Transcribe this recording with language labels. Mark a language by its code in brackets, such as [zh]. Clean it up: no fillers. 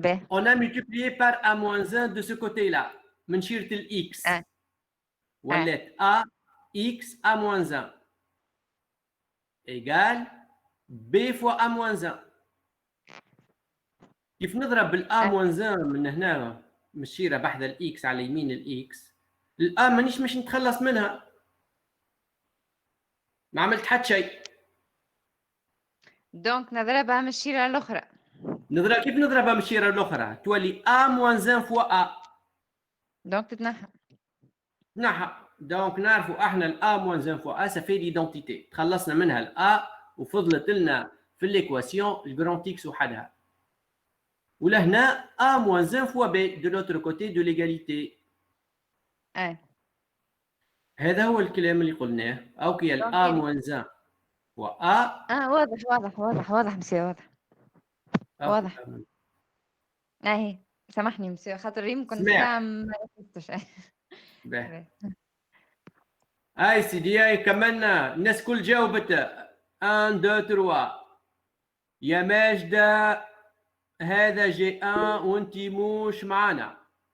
[fr] On a multiplié par A-1 de ce côté-là. [ar] من شيرة الإكس. ولات [fr] A x A-1 égale B fois A-1. [ar] كيف نضرب بالA-1 من هنا مشيرة بحذا الإكس على يمين الإكس الA مانيش مش نتخلص منها ما عملت حتى شيء. دونك نضربها من الشيرة الأخرى. كيف نضربها من الشيرة الأخرى؟ تولي A-1 fois A. دونك تتنحى. دونك نعرفوا احنا A-1 fois A [fr] ça fait l'identité. [ar] تخلصنا منها الA وفضلت لنا في l'équation الجراند إكس وحدها. ولهنا [fr] A-1 fois B de l'autre côté de l'égalité. [ar] هذا هو الكلام اللي قلناه. أو كي A-1 fois A. واضح مسيو واضح. هي سامحني مسيو خاطر يمكن ساعة ما ركزتش. هاي سيدي هاي كملنا الناس كل جاوبت 1 2 3. يا ماجدة هذا جي 1 وانت مش معانا.